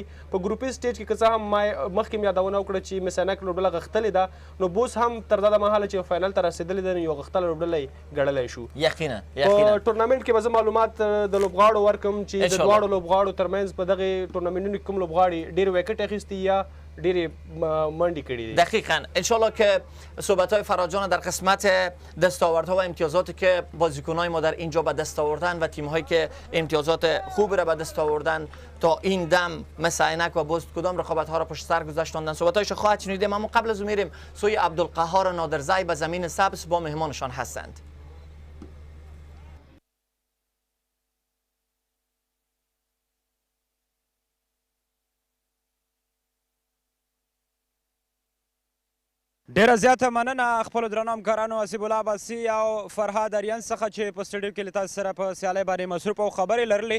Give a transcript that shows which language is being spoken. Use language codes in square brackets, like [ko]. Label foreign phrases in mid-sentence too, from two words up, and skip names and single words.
[ps] په ګروپي سټیج کې که څه هم ما مخکې م یادونه وکړه چې مسنک لوبډله غښتلې ده، نو بوس هم تر دا مهاله چې فاینل ته رسېدلې ده نو یو غښتله لوبډله یې ګڼلی شو. یقینا په ټورنمنټ کې به زه معلومات د لوبغاړو ورکړم چې د دواړو لوبغاړو ترمنځ په دغه ټورنمنټونو کې کوم لوبغاړي ډېر ویکټ اخیستی یا ډېرې منډې کړي دي. [fa] دقیقاً انشالله که صحبت‌های فراجان در قسمت دستاوردها و امتیازاتی که بازیکن‌های ما در اینجا به دست آوردن و تیم‌هایی که امتیازات خوب را به دست آوردن تا این دم مثل عینک و بوست کدام رقابت‌ها را پشت سر گذاشتند صحبت‌هایش خواهد شنیدیم. اما قبل از میریم سوی عبدالقهار نادرزی به زمین سبز با مهمانشان هستند. [ps] ډیره زیاته مننه خپلو درنو همکارانو حسیب الله عباسي او فرهاد اریان څخه چې په سټډیو کې له تاسو سره په سیالۍ باندې مصروف او خبرې لرلې.